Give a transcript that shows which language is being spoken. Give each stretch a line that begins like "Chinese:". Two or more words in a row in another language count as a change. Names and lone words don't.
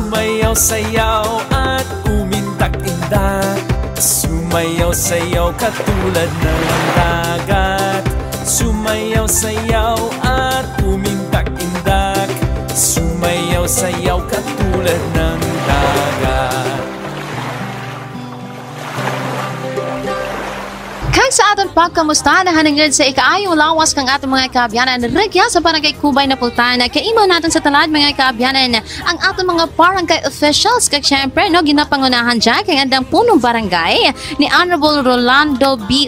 Filipino: Sumayaw sayaw at umindak Sumayaw-sayaw katulad ng dagat, sumayaw-sayaw at umindak-indak, sumayaw-sayaw katulad ng dagat.
Kinaray-a: Kag sa aton pagkamusta na hanangad sa ikaayong lawas kang atong mga kaabyanan regya sa Barangay Kubay na Pultan. Kaimo natin sa talad mga kaabyanan ang atong mga barangay officials kag syempre no ginapangunahan dyan kay andang punong barangay ni Honorable Rolando B.